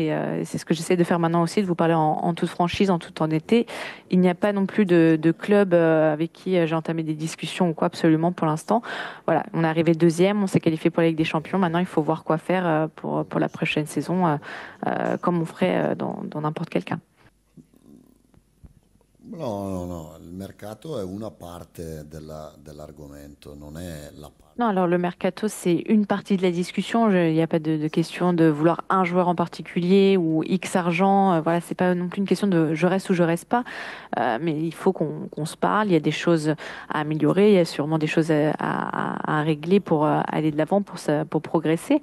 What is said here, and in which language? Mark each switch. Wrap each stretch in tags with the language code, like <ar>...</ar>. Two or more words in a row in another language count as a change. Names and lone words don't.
<fr>Et c'est ce que j'essaie de faire maintenant aussi, de vous parler en toute franchise, en toute honnêteté. Il n'y a pas non plus de club avec qui j'ai entamé des discussions ou quoi, absolument, pour l'instant. Voilà, on est arrivé deuxième, on s'est qualifié pour la Ligue des Champions. Maintenant, il faut voir quoi faire pour la prochaine saison, comme on ferait dans n'importe quel cas.</fr> <it>No, il mercato è una parte dell'argomento, non è la parte.</it> <fr>Non, alors le mercato, c'est une partie de la discussion. Il n'y a pas de question de vouloir un joueur en particulier ou X argent. Voilà, c'est pas non plus une question de je reste ou je reste pas. Mais il faut qu'on se parle. Il y a des choses à améliorer. Il y a sûrement des choses à régler pour aller de l'avant, pour progresser.</fr>